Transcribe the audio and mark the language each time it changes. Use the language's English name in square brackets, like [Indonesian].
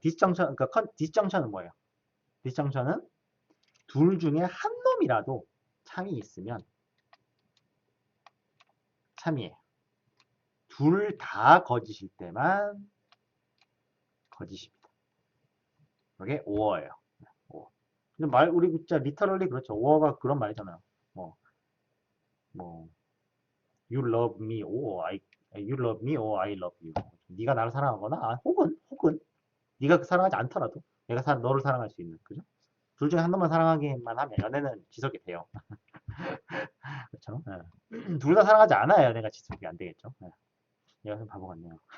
[Korean] 디스정션, 그러니까 디스정션은 뭐예요? 디스정션은 둘 중에 한 놈이라도 참이 있으면 참이에요. 둘 다 거짓일 때만 거짓입니다. 이게 오어예요. 오어. 근데 우리 진짜 리터럴리 그렇죠. 오어가 그런 말이잖아요. [English] 뭐, 뭐, you love me or you love me or I love you. [Korean] 네가 나를 사랑하거나, 혹은, 네가 사랑하지 않더라도 내가 너를 사랑할 수 있는, 그죠? 둘 중에 한 놈만 사랑하기만 하면 연애는 지속이 돼요. 그렇죠? 예. 둘 다 사랑하지 않아야 연애가 지속이 안 되겠죠. 예. 얘가 좀 바보 같네요.